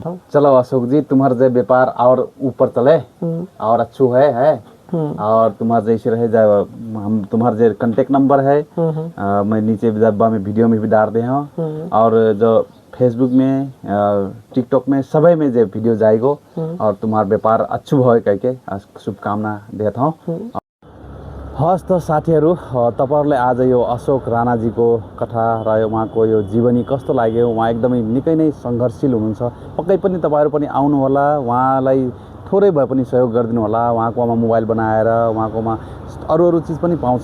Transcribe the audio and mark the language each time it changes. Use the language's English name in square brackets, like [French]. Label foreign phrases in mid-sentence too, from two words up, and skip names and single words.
[Hindi] चलो अशोक जी, तुम्हारा जो व्यापार और ऊपर चले और अच्छू है और तुम्हारा जैसे रहे जाए, हम तुम्हारा जो कांटेक्ट नंबर है मैं नीचे डब्बा में वीडियो में भी डाल दे हूँ, और जो फेसबुक में टिकटॉक में सबै में जो वीडियो जाएगो और तुम्हारा व्यापार अच्छू [Nepali] भयो कहिके [Hindi] शुभकामना देता हूँ। [Nepali] हस् त साथीहरू, तपाईहरुले आज यो अशोक राणाजीको कथा र उहाँको यो जीवनी कस्तो लाग्यो? उहाँ एकदमै निकै नै सङ्घर्षशील हुनुहुन्छ। पक्कै पनि तपाईहरु पनि आउनु होला, उहाँलाई थोरै भए पनि सहयोग गरिदिनु होला। उहाँकोमा मोबाइल बनाएर उहाँकोमा अरू चिज पनि पाउँछ।